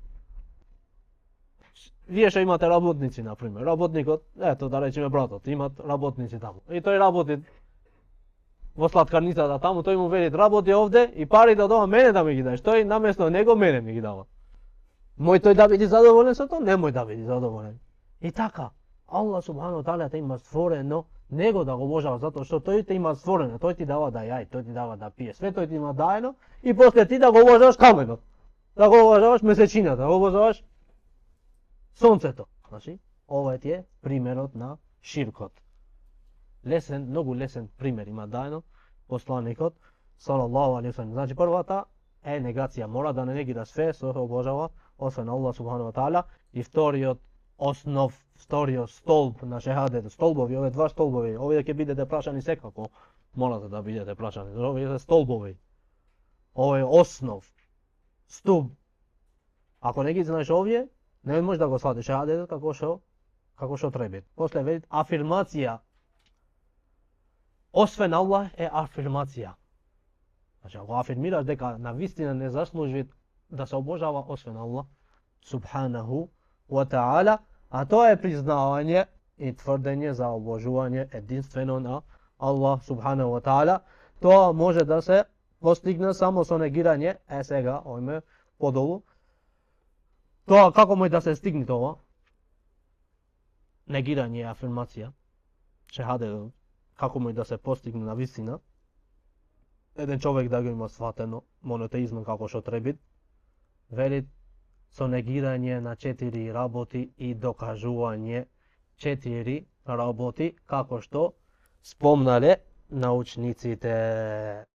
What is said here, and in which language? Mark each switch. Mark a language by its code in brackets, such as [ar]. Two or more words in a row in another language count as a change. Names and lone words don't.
[mk] Вие што имате работници, например, работникот, ето да речеме братот, имат работници таму. И тој работи во сладкарницата таму, тој му вели работи овде и парите од ова мене да ми ги даеш. Тој наместо него мене ми ги дава. Мој тој да биде задоволен со тоа? Не мој да биде задоволен. И така, Аллах [ar] سبحانه و تعالى [mk] те има створено него да го обожава, затоа што тој те има створено, тој ти дава да јај, тој ти дава да пие, све тој ти има даено и после ти да го обожаваш каменот, да го обожаваш месечината, да го обожаваш сонцето. Значи, ова ти е примерот на ширкот. Лесен, многу лесен пример има даено посланикот [ar] صلى الله عليه و سلم. [mk] Значи првата е негација, мора да не негира све што се обожава освен Аллах [ar] سبحانه و تعالى. [mk] И вториот столб на шехадет, столбови, овие два столбови, овие ќе бидете прашани секако, морате да бидете прашани, овие се столбови. Ова е основ, стуб. Ако не ги знаеш овие, не можеш да го сватиш шехадетот како што треба. После вели афирмација. Освен Аллах е афирмација. Значи, ако афирмираш дека навистина не заслужи да се обожава освен Аллах [ar] سبحانه و تعالى, [mk] а тоа е признавање и тврдење за обожување единствено на Аллах [ar] سبحانه و تعالى, [mk] тоа може да се постигне само со негирање, сега, ојме подолу. Тоа како може да се стигне тоа? Негирање и афирмација, шехадетот, како може да се постигне на вистина? Еден човек да го има сватено монотеизмот како што треба, вели со негирање на 4 работи и докажување 4 работи, како што спомнале научниците.